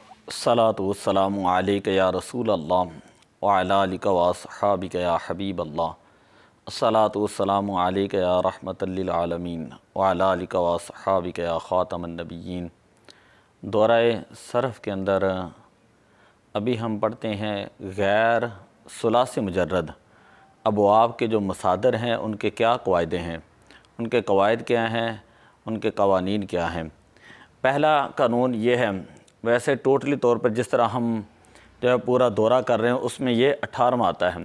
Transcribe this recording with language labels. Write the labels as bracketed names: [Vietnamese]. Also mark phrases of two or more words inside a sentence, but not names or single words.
[Arabic] الصلاة والسلام عليك يا رسول الله وعلى آلك وأصحابك يا حبيب الله. الصلاة والسلام عليك يا رحمة للعالمين وعلى آلك وأصحابك يا خاتم النبيين. [Urdu] دورۂ صرف کے اندر ابھی ہم پڑھتے ہیں غیر ثلاثی مجرد ابواب کے جو مصادر ہیں ان کے کیا قواعدے ہیں، ان کے قواعد کیا ہیں، ان کے قوانین کیا ہیں. پہلا قانون یہ ہے، ویسے ٹوٹلی طور پر جس طرح ہم جو ہے پورا دورہ کر رہے ہیں اس میں یہ 18واں آتا ہے.